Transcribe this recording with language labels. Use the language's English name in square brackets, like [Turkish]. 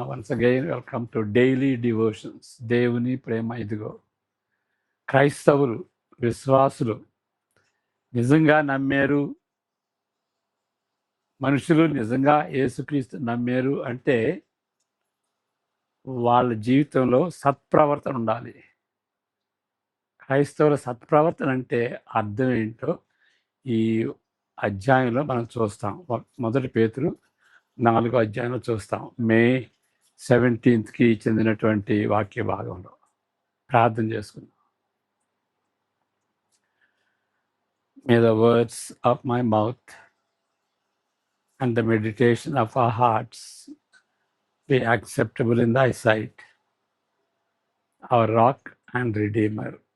[English] Once again, welcome to Daily Devotions. [Telugu] దేవుని ప్రేమ ఇదిగో. క్రైస్తవులు, విశ్వాసులు నిజంగా నమ్మారు, మనుషులు నిజంగా యేసుక్రీస్తు నమ్మారు అంటే వాళ్ళ జీవితంలో సత్ప్రవర్తన ఉండాలి. క్రైస్తవుల సత్ప్రవర్తన అంటే అర్థం ఏంటో ఈ అధ్యాయంలో మనం చూస్తాం. మొదటి పేతురు 4వ అధ్యాయంలో చూస్తాం. మే 17కి చెందినటువంటి వాక్య భాగంలో ప్రార్థన చేసుకుందాం. [English] May the words of my mouth and the meditation of our hearts be acceptable in thy sight, our rock and redeemer.